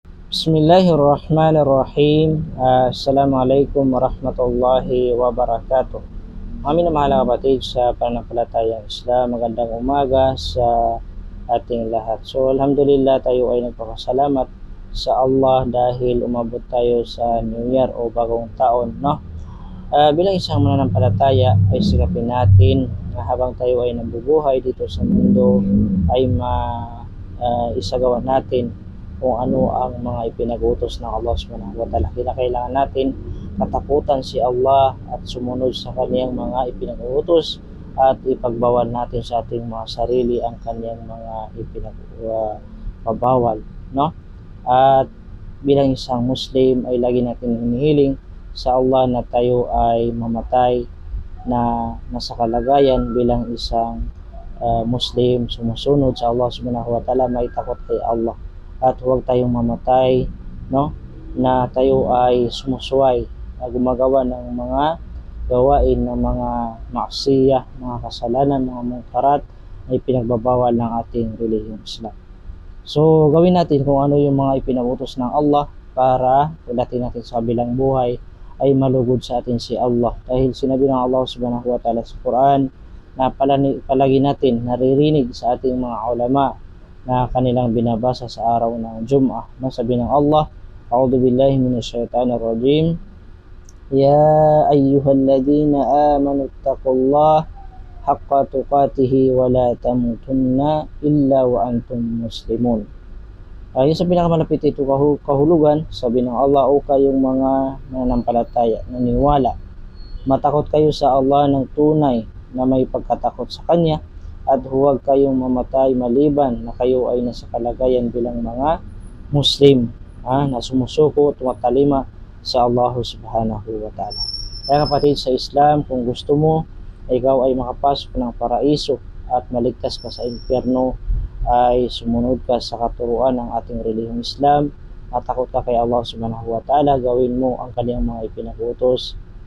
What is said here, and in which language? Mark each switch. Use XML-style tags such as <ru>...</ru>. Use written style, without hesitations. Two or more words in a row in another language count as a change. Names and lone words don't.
<ar>بسم الله الرحمن الرحيم. السلام عليكم ورحمة الله وبركاته.</ar> <tl>Amin na mahal na kapatid sa pananampalatayang Islam. Magandang umaga sa ating lahat. So alhamdulillah, tayo ay nagpapasalamat sa Allah dahil umabot tayo sa</tl> <en>New Year</en> <tl>o bagong taon, no? Bilang isang mananampalataya ay sikapin natin na habang tayo ay nabubuhay dito sa mundo ay isagawa natin kung ano ang mga ipinag-utos ng Allah</tl> <ar>سبحانه وتعالى.</ar> <tl>Kinakailangan natin katakutan si Allah at sumunod sa kaniyang mga ipinag-utos at ipagbawal natin sa ating mga sarili ang kaniyang mga ipinagbawal, no? At bilang isang Muslim ay lagi natin hinihiling sa Allah na tayo ay mamatay na nasa kalagayan bilang isang Muslim, sumusunod sa Allah</tl> <ar>سبحانه وتعالى,</ar> <tl>may takot kay Allah, at huwag tayong mamatay, no, na tayo ay sumusuway na gumagawa ng mga gawain ng mga maksiya, mga kasalanan, mga mungkarat na ipinagbabawal ng ating relihiyong Islam. So gawin natin kung ano yung mga ipinagutos ng Allah para pagdating natin sa kabilang buhay ay malugod sa atin si Allah, dahil sinabi ng Allah</tl> <ar>سبحانه وتعالى</ar> <tl>sa Quran na palagi natin naririnig sa ating mga ulama na kanilang binabasa sa araw ng Jum'ah. Nasabi ng Allah,</tl> <ar>أعوذ بالله من الشيطان الرجيم، يا أيها الذين آمنوا اتقوا الله حق تقاته ولا تموتن إلا وأنتم مسلمون.</ar> <tl>Yung sa pinakamalapit ito kahulugan, sabi ng Allah, o kayong mga nananampalataya, naniniwala, matakot kayo sa Allah ng tunay na may pagkatakot sa Kanya, at huwag kayong mamatay maliban na kayo ay nasa kalagayan bilang mga Muslim, na sumusuko, tumatalima sa Allah</tl> <ar>سبحانه وتعالى.</ar> <tl>Kaya kapatid sa Islam, kung gusto mo ikaw ay makapasok ng paraiso at maligtas ka sa impyerno, ay sumunod ka sa katuruan ng ating relihiyong Islam, at takot ka kay Allah</tl> <ar>سبحانه وتعالى,</ar> <tl>gawin mo ang kaniyang mga ipinag-utos,</tl>